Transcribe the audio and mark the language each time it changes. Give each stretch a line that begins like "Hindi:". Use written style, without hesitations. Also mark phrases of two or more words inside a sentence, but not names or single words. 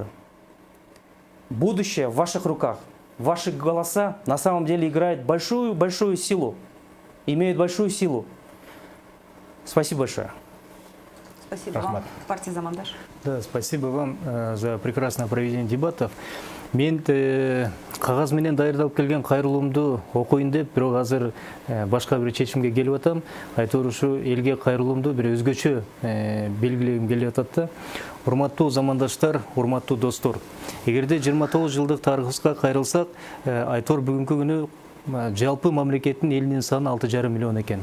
Russian: Будущее в ваших руках. Ваши голоса на самом деле играют большую силу. Имеют большую силу. Спасибо большое. Спасибо вам. Партия «Замандаш». Да, спасибо вам за прекрасное проведение дебатов.
Kyrgyz: Мен кагаз менен даярдалып келген кайрылуумду окуйн деп, бирок азыр башка бир чечимге келип атам. Айтор ушу элге кайрылуумду бир өзгөчө белгилегим келип атат да. Урматтуу замандаштар, урматтуу достор. Эгерде 29 жылдык тарыхыбызга кайрылсак, айтор бүгүнкү күнү жалпы мамлекеттин элинин саны 6,5 миллион экен.